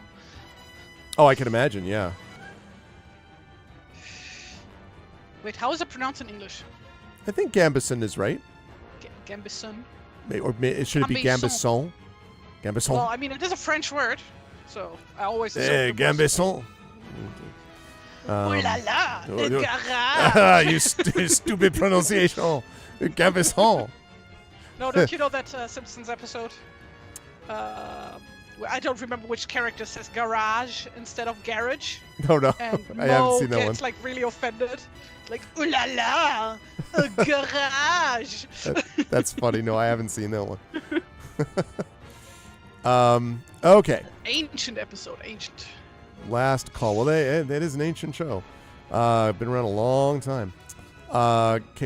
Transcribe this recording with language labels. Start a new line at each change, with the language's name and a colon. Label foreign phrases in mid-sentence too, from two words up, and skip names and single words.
English: Oh, I can imagine, yeah. Wait, how is it pronounced in English? I think Gambison is right. Gambison? Or should it be Gambison? Gambison? Well, I mean, it is a French word, so I always... Gambison.
French: Oh la la,
English: the garage! You stupid pronunciation. Gambison. No, don't you know that Simpsons episode? I don't remember which character says garage instead of garage. No, And I haven't seen that one. gets like really offended. Like,
French: ooh la la,
English: a garage! That's funny. No, I haven't seen that one. Okay. Ancient episode, ancient. Last call. Well, that is an ancient show. Been around a long time.